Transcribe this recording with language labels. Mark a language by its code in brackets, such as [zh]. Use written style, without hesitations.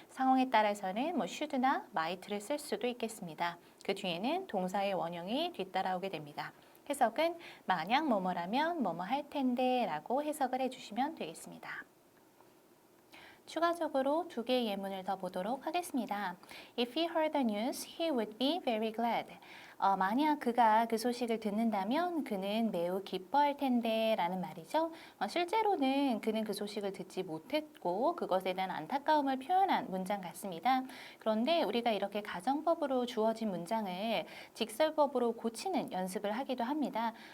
[ko] 상황에 따라서는 should나 might를 쓸 수도 있겠습니다. 그 뒤에는 동사의 원형이 뒤따라오게 됩니다. 해석은 만약 뭐뭐라면 뭐뭐 할 텐데 라고 해석을 해주시면 되겠습니다. 추가적으로 두 개의 예문을 더 보도록 하겠습니다. [en] If he heard the news, he would be very glad. [ko] 만약 그가 그 소식을 듣는다면 그는 매우 기뻐할 텐데 라는 말이죠. 실제로는 그는 그 소식을 듣지 못했고 그것에 대한 안타까움을 표현한 문장 같습니다. 그런데 우리가 이렇게 가정법으로 주어진 문장을 직설법으로 고치는 연습을 하기도 합니다.